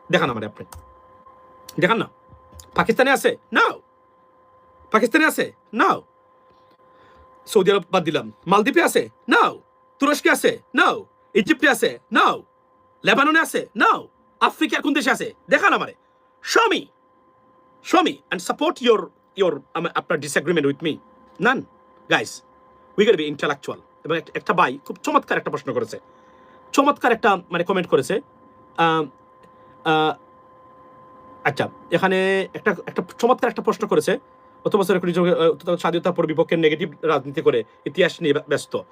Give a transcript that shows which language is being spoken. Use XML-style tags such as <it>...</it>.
<bn>দেখান আমারে, আপনি দেখান না। পাকিস্তানে আছে নাও, পাকিস্তানে আছে নাও, সৌদি আরব বাদ দিলাম, মালদ্বীপে আছে নাও, তুরস্কে আছে নাও, ইজিপ্টে আছে নাও, লেবাননে আছে নাও, আফ্রিকার কোন দেশে আছে দেখান আমারে।</bn> <en>Show me Show me and support your আপনার disagreement with me. None. Guys, we gotta be intellectual.</en> <bn>এবং একটা ভাই খুব চমৎকার একটা প্রশ্ন করেছে, চমৎকার একটা মানে কমেন্ট করেছে। আচ্ছা, এখানে একটা একটা চমৎকার একটা প্রশ্ন করেছে, গত বছর স্বাধীনতা পর বিপক্ষের নেগেটিভ রাজনীতি করে ইতিহাস নিয়ে ব্যস্ত।</bn>